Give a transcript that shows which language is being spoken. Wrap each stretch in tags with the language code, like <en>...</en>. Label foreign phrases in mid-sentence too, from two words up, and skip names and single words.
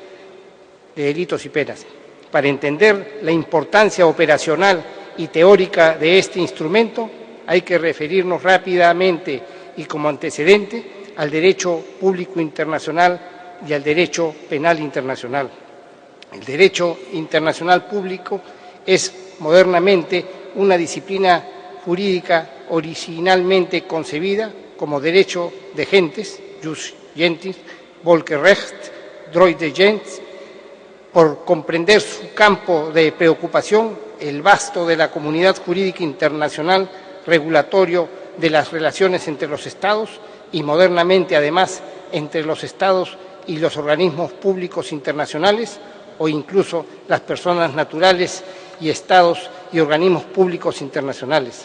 <es>Para entender la importancia operacional y teórica de este instrumento, hay que referirnos rápidamente y como antecedente al derecho público internacional y al derecho penal internacional. El derecho internacional público es modernamente una disciplina jurídica originalmente concebida como derecho de gentes,</es> <la>jus gentis,</la> <es>Volksrecht,</es> <fr>droit de gens,</fr> <es>por comprender su campo de preocupación, el vasto de la comunidad jurídica internacional regulatorio de las relaciones entre los Estados y modernamente, además, entre los Estados y los organismos públicos internacionales o incluso las personas naturales y Estados y organismos públicos internacionales.</es>